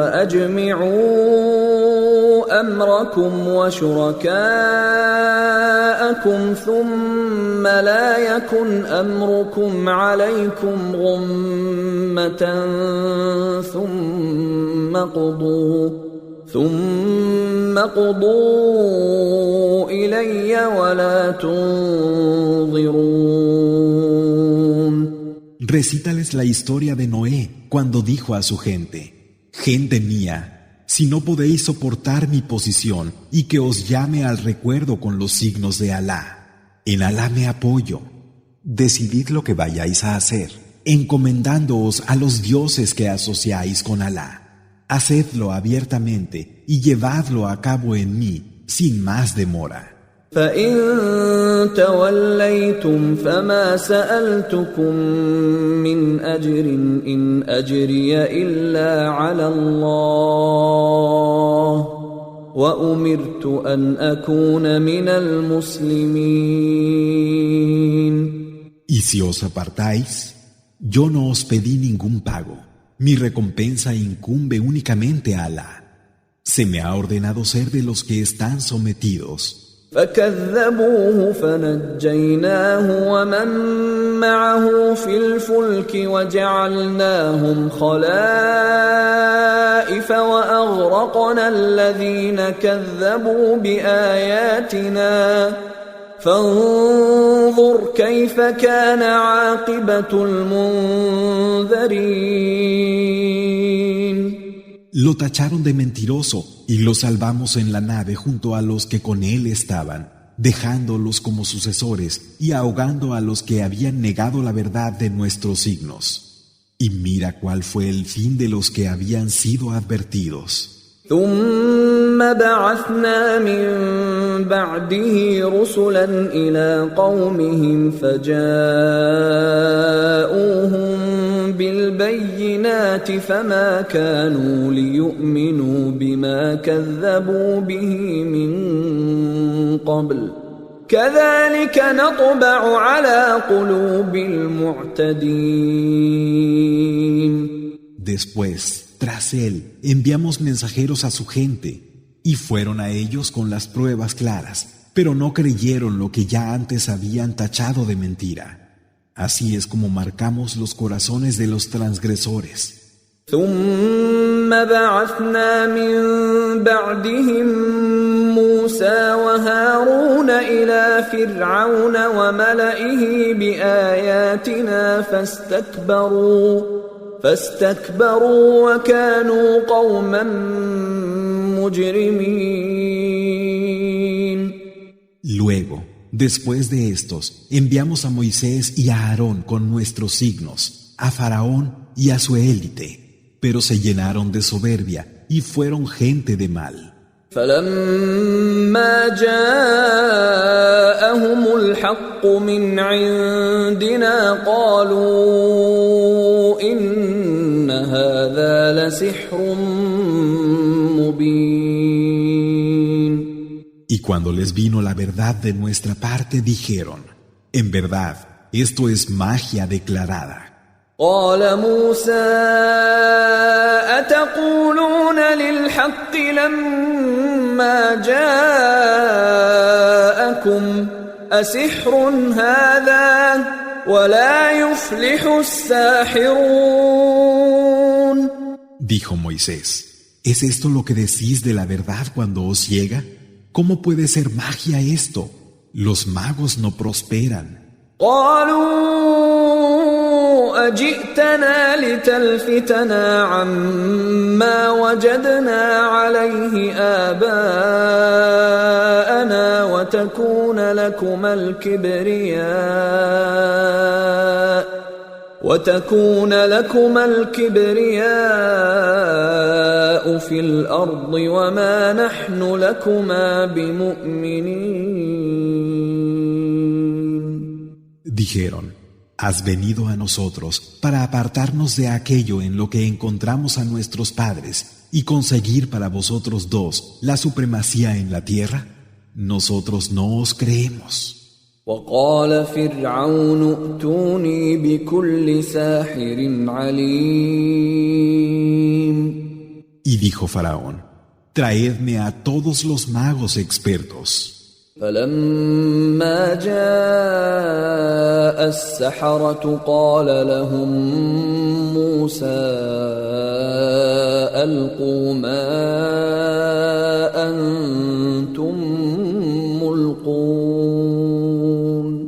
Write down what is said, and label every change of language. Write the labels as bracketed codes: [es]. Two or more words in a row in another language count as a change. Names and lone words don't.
[ar] فأجمعوا أمركم وشركاءكم ثم لا يكن أمركم عليكم غمة ثم قضوا إلي ولا تنظرون. [es] Recítales la historia de Noé cuando dijo a su gente: Gente mía, si no podéis soportar mi posición y que os llame al recuerdo con los signos de Alá, en Alá me apoyo. Decidid lo que vayáis a hacer, encomendándoos a los dioses que asociáis con Alá. Hacedlo abiertamente y llevadlo a cabo en mí sin más demora. [ar] فإن توليتم فما سألتكم من أجر إن أجري إلا على الله وأمرت أن أكون من المسلمين. [es] Y si os apartáis, yo no os pedí ningún pago. Mi recompensa incumbe únicamente a Alá. Se me ha ordenado ser de los que están sometidos. [ar] فكذبوه فنجيناه ومن معه في الفلك وجعلناهم خلائف وأغرقنا الذين كذبوا بآياتنا فانظر كيف كان عاقبة المنذرين. [es] Lo tacharon de mentiroso y lo salvamos en la nave junto a los que con él estaban, dejándolos como sucesores y ahogando a los que habían negado la verdad de nuestros signos. Y mira cuál fue el fin de los que habían sido advertidos. [ar] ثم بعثنا من بعده رسلا إلى قومهم فجاءوهم بالبينات فما كانوا ليؤمنوا بما كذبوا به من قبل كذلك نطبع على قلوب المعتدين. [es] Después, tras él, enviamos mensajeros a su gente, y fueron a ellos con las pruebas claras, pero no creyeron lo que ya antes habían tachado de mentira. Así es como marcamos los corazones de los transgresores. [ar] ثم بعثنا من بعدهم موسى وهارون إلى فرعون وملئه بآياتنا فاستكبروا وكانوا قوما مجرمين. [es] Luego, después de estos, enviamos a Moisés y a Aarón con nuestros signos, a Faraón y a su élite, pero se llenaron de soberbia y fueron gente de mal. [ar] فلما جاءهم الحق من عندنا قالوا إن هذا لسحر مبين. [es] Y cuando les vino la verdad de nuestra parte dijeron, en verdad, esto es magia declarada. [ar] قال موسى أتقولون للحق لما جاءكم أسحر هذا ولا يفلح الساحرون. [es] Dijo Moisés, ¿es esto lo que decís de la verdad cuando os llega? ¿Cómo puede ser magia esto? Los magos no prosperan. [ar] قالوا أجئتنا لتلفتنا عما وجدنا عليه آباءنا وتكون لكما الكبرياء في الأرض وما نحن لكما بمؤمنين. [es] Dijeron, has venido a nosotros para apartarnos de aquello en lo que encontramos a nuestros padres y conseguir para vosotros dos la supremacía en la tierra. Nosotros no os creemos. [ar] وقال فرعون ائتوني بكل ساحر عليم. [es] Y dijo Faraón, traedme a todos los magos expertos. [ar] فلما جاء السحرة قال لهم موسى ألقوا ما أنتم ملقون.